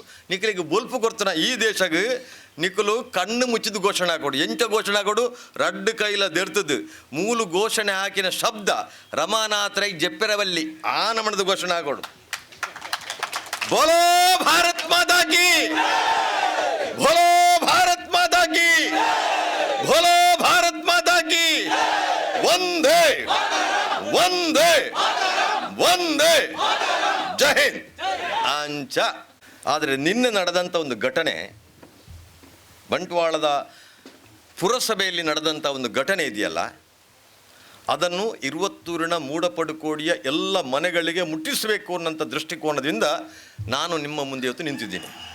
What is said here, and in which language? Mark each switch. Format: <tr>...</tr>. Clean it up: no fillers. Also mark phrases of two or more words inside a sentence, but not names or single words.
<tcy>ನಿಖಿಲಿಗೆ ಬೊಲ್ಪು ಕೊಡ್ತಾನ ಈ ದೇಶಕ್ಕೆ ನಿಖಿಲು ಕಣ್ಣು ಮುಚ್ಚಿದ ಘೋಷಣೆ ಹಾಕೊಡು. ಎಂಚ ಘೋಷಣೆ ಹಾಕೊಡು ರಡ್ಡು ಕೈಲ ದೆರ್ತದ್ದು ಮೂಲು ಘೋಷಣೆ ಹಾಕಿನ ಶಬ್ದ ರಮಾನಾಥರೈ ಜೆಪ್ಪೆರವಲ್ಲಿ ಆ ನಮನದ ಘೋಷಣೆ ಹಾಕೊಡು.</tcy> <hi>बोलो भारत माता की, बोलो भारत माता की, बोलो भारत माता की, वंदे वंदे वंदे जय हिंद ಅಂಚ.</hi> <kn>ಆದರೆ ನಿನ್ನೆ ನಡೆದಂಥ ಒಂದು ಘಟನೆ, ಬಂಟ್ವಾಳದ ಪುರಸಭೆಯಲ್ಲಿ ನಡೆದಂಥ ಒಂದು ಘಟನೆ ಇದೆಯಲ್ಲ, ಅದನ್ನು 22ನ ಮೂಡಪಡುಕೋಡಿಯ ಎಲ್ಲ ಮನೆಗಳಿಗೆ ಮುಟ್ಟಿಸಬೇಕು ಅನ್ನೋಂಥ ದೃಷ್ಟಿಕೋನದಿಂದ ನಾನು ನಿಮ್ಮ ಮುಂದೆ ಇವತ್ತು ನಿಂತಿದ್ದೀನಿ.</kn>